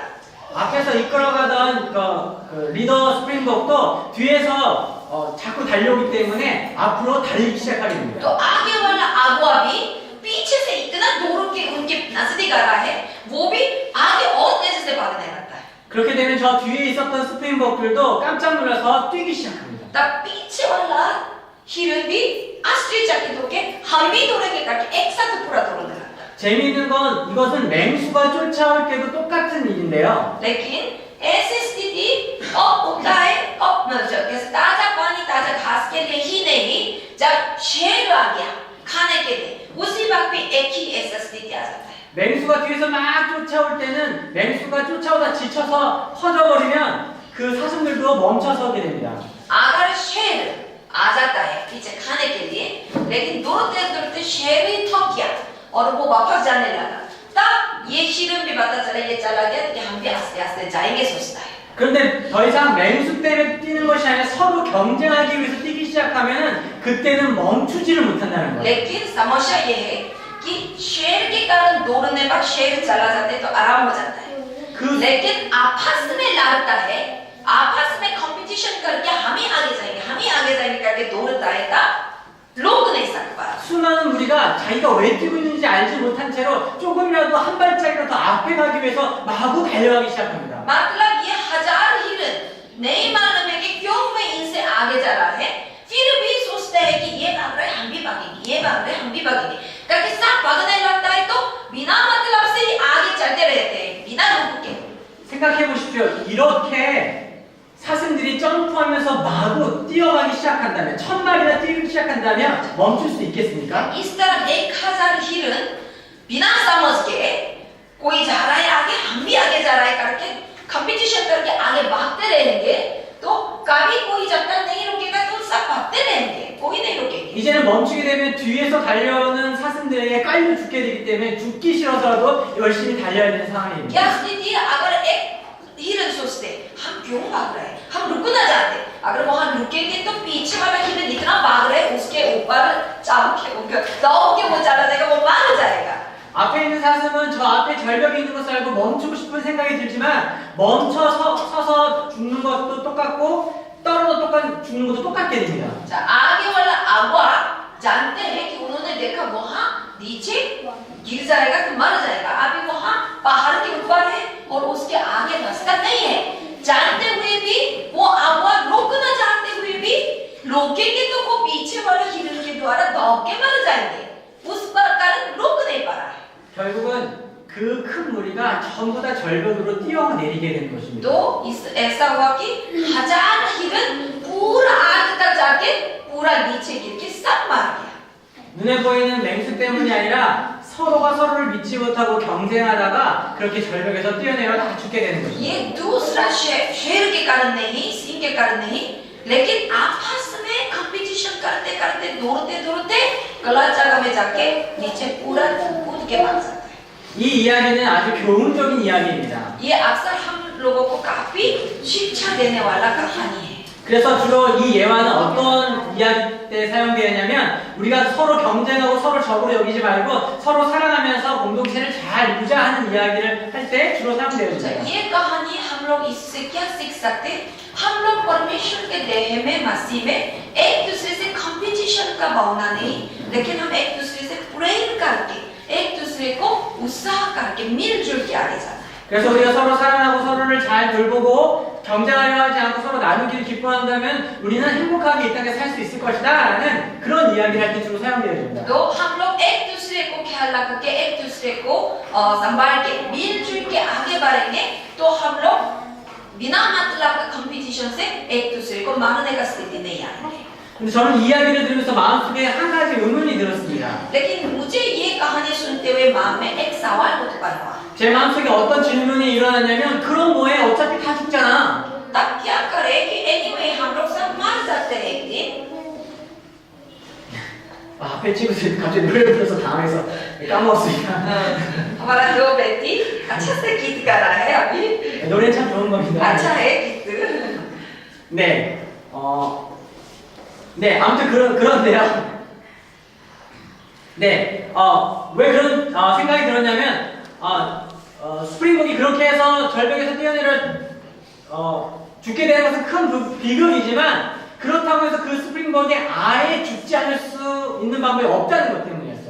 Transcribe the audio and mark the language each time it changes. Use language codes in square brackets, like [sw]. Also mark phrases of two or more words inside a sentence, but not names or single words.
[ko] 앞에서 이끌어가던 그 리더 스프링벅도 뒤에서 자꾸 달려오기 때문에 앞으로 달리기 시작하게 तो 됩니다. [hi] आगे वाला अगुआ भी पीछे से इतना दौड़ के उनके नजदीक आ रहा है वो भी आगे और तेज से भागने लगता है [ko] 그렇게 되면 저 뒤에 있었던 스프링벅들도 깜짝 놀라서 뛰기 시작합니다. [hi] तब पीछे वाला हिरन भी आश्चर्यचकित होके हम भी दौड़ेंगे करके एक साथ पूरा दौड़ने लगता है [ko] 재미있는 건 이것은 맹수가 쫓아올 때도 똑같은 일인데요. [hi] लेकिन ऐसी स्थिति अब होता है अब जैसे ताजा पानी ताजा घास के लिए ही नहीं जब शेर आ गया खाने के लिए उसी वक्त भी एक ही ऐसा स्थिति आ जाता है [ko] 맹수가 뒤에서 막 쫓아올 때는 맹수가 쫓아오다 지쳐서 퍼져버리면 그 사슴들도 멈춰서게 됩니다. [hi] अगर शेर आ जाता है पीछे खाने के लिए लेकिन दौड़ते शेर ही थक गया और वो वापस जाने लगा तब ये हिरन भी पता चला ये चला गया कि हम भी आस्ते आस्ते जाएंगे सोचता है [ko] 그런데 더 이상 맹수 때문에 뛰는 것이 아니라 서로 경쟁하기 위해서 뛰기 시작하면은 그때는 멈추지를 못한다는 거예요. [hi] लेकिन समस्या ये है कि शेर के कारण दौड़ने पर शेर चला जाते तो आराम हो जाता है लेकिन आपस में लड़ता है आपस में कंपटीशन करके हम ही आगे जाएंगे करके दौड़ता है तब रोक नहीं सकता [ko] 수많은 무리가 자기가 왜 뛰고 있는지 알지 못한 채로 조금이라도 한 발짝이라도 더 앞에 가기 위해서 마구 달려가기 시작합니다. [hi] मतलब ये हजार हिरन नहीं मालूम है कि क्यों मैं इनसे आगे जा रहा है फिर भी सोचते हैं कि ये भाग रहे हम भी भागेंगे ये भाग रहे हम भी भागेंगे करके सब भागने लगता है तो बिना मतलब से ही आगे चलते रहते हैं बिना रुक के [ko] 생각해 보십시오. 이렇게 사슴들이 점프하면서 마구 뛰어가기 시작한다면 1000마리나 뛰기 시작한다면 멈출 수 있겠습니까? [hi] इस तरह 1000 हिरन बिना समझ के कोई जा रहा है आगे हम भी आगे जा रहा है करके कंपटीशन करके आगे भागते रहेंगे तो कभी कोई जब तक नहीं रुकेगा तो सब भागते रहेंगे कोई नहीं रुकेंगे [ko] 이제는 멈추게 되면 뒤에서 달려오는 사슴들에게 깔려 죽게 되기 때문에 죽기 싫어서라도 열심히 달려야 되는 상황입니다. [hi] क्या स्थिति है अगर एक हिरन सोचते हम क्यों भाग रहे हैं हम रुकना चाहते अगर वहां रुकेंगे तो पीछे वाला हिरन इतना भाग रहे उसके ऊपर चाप के दौड़ के वो चला जाएगा वो मार जाएगा [ko] 앞에 있는 사슴은 저 앞에 절벽이 있는 것을 알고 멈추고 싶은 생각이 들지만 서서 죽는 것도 똑같고 떨어져 죽는 것도 똑같게 됩니다. [hi] 자 आगे वाला अगुआ जानते हैं कि उन्होंने देखा वहां नीचे गिर जाएगा तो मर जाएगा अभी वहां पहाड़ के ऊपर है और उसके आगे रास्ता नहीं है जानते हुए भी वो अगुआ रोकना चाहते हुए भी रोकेंगे तो वो पीछे वाले हिरन के द्वारा दौड़ के मर जाएंगे उस पर कारण रोक नहीं पा रहा है [ko] 결국은 그 큰 무리가 전부 다 절벽으로 뛰어내리게 되는 것입니다. [hi] तो इस ऐसा हुआ कि 1000 हिरन पूरा आग तक जाके पूरा नीचे गिर के सब मार गया [ko] 눈에 보이는 맹수 때문이 아니라 서로가 서로를 믿지 못하고 경쟁하다가 그렇게 절벽에서 뛰어내려 다 죽게 되는 것입니다. [hi] ये दूसरा शेर के कारण नहीं सिंह के कारण नहीं लेकिन आपस में कंपटीशन करते करते दौड़ते गलत जगह में जाके नीचे पूरा कूद के मार जाता है [ko] 이 이야기는 아주 교훈적인 이야기입니다. [hi] ये अक्सर हम लोगों को काफी शिक्षा देने वाला कहानी है [ko] 그래서 주로 이 예화는 어떤 이야기 때 사용되었냐면 우리가 서로 경쟁하고 서로 적으로 여기지 말고 서로 사랑하면서 공동체를 잘 이루자 하는 इया기를 할 때 주로 사용되어집니다. [hi] ये कहानी हम लोग इससे क्या सीख सकते हैं? हम लोग परमेश्वर के देह में मसीह में एक दूसरे से कंपटीशन का भावना नहीं, लेकिन हम एक दूसरे से प्रेम करके एक दूसरे को उत्साह करके मिलजुल के आगे जाना है. [ko] 그래서 우리가 서로 사랑하고 서로를 잘 돌보고 경쟁하려 하지 않고 서로 나누기를 기뻐한다면 우리는 행복하게 이 땅에 살 수 있을 것이다 라는 그런 이야기를 할 때 주로 사용되어집니다. [hi] तो हम लोग एक दूसरे को ख्याल रख के एक दूसरे को संभाल के मिलजुल के आगे बढ़ेंगे तो हम लोग बिना मतलब का कंपटीशन से एक दूसरे को मारने का स्थिति नहीं आएंगे. [ko] 근데 저는 이 이야기를 들으면서 마음속에 한 가지 의문이 들었습니다. [hi] लेकिन मुझे ये कहानी सुनते हुए माँ में एक सवाल उत्पन्न हुआ. [ko] 제 마음속에 어떤 질문이 일어났냐면 그럼 뭐해 어차피 다 죽잖아. [hi] तब क्या करें कि anyway हम लोग सब मर सकते हैं एक दिन. [ko] 앞에 친구들이 갑자기 노래를 불러서 당황해서 까먹었습니다. [hi] हमारा दो बेटी अच्छा से गीत गा रहा है अभी. [ko] 노래는 참 좋은 겁니다. [hi] अच्छा है गीत. [ko] 네, 네, 아무튼 그런데요. 네, 왜 그런 생각이 들었냐면, 스프링복이 그렇게 해서 절벽에서 뛰어내려 죽게 되는 것은 큰 비극이지만 그렇다고 해서 그 스프링복이 아예 죽지 않을 수 있는 방법이 없다는 것 때문이었어요.